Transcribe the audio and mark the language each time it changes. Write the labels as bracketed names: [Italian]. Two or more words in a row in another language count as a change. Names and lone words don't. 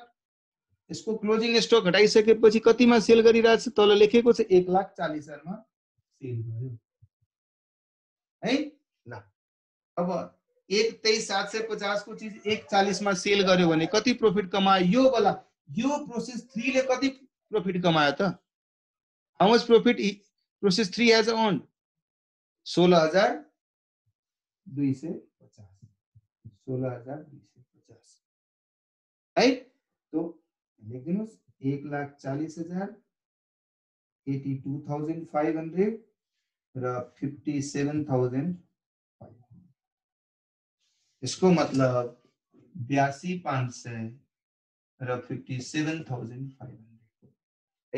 [Nepali] यसको क्लोजिङ स्टक हटाइसकेपछि कतिमा सेल गरिरहेछ? तल लेखेको छ 1,40,000 मा सेल गर्यो है। ल अब 1,23,750 को चीज 1,40 मा सेल गर्यो भने कति प्रॉफिट कमायो? यो वाला यो प्रोसेस 3 ले कति प्रॉफिट कमायो त? [English] how much profit process 3 has earned? 16,250 16,250 है। तो लेख दिनुस् 1,40,000 82,500 र 57,500। [Hindi] इसको मतलब 82,500 र 57,500 है।